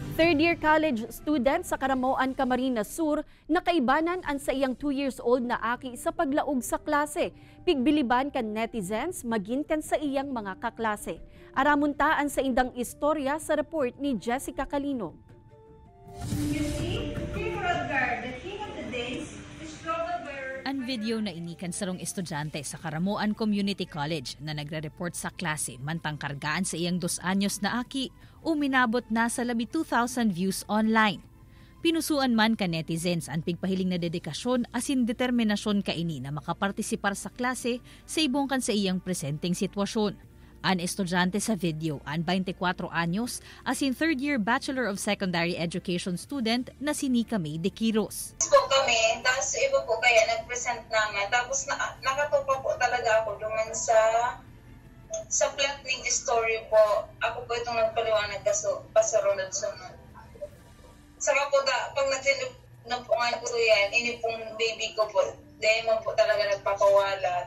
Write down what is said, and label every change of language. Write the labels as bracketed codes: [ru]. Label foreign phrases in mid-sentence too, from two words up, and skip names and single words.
[en] Third-year college student [bik] sa Caramoan, Camarines Sur, nakaibanan ang sa iyang 2 years old na aki sa paglaog sa klase. Pigbiliban kan netizens, magin kan sa iyang mga kaklase. Aramuntaan sa indang istorya sa report ni Jessica Calinog. [en] You see, King Rodgar, the king of the days, is troubled by... [bik] Ang video na inikan sarong estudyante sa Caramoan Community College na nagre-report sa klase mantang kargaan sa iyang 2 anyos na aki, uminabot na sa labi 2,000 views online. Pinusuan man ka netizens ang pigpahiling na dedikasyon asin determinasyon kaini na makapartisipar sa klase sa ibong kan sa iyang presenteng sitwasyon. Ang estudyante sa video, ang 24 anyos, asin [en] third-year Bachelor of Secondary Education student [bik] na si Nika May de Quiros. [tl] Po kami, tapos iba po kaya nag-present namin. Tapos nakatupa po talaga ako duman sa plot ng story po. Ako po itong nagpaliwanag kaso pasarunod-sunod. Saka po pag nagpungan po yan, ini pong baby ko po, dahil mo po talaga nagpapawala.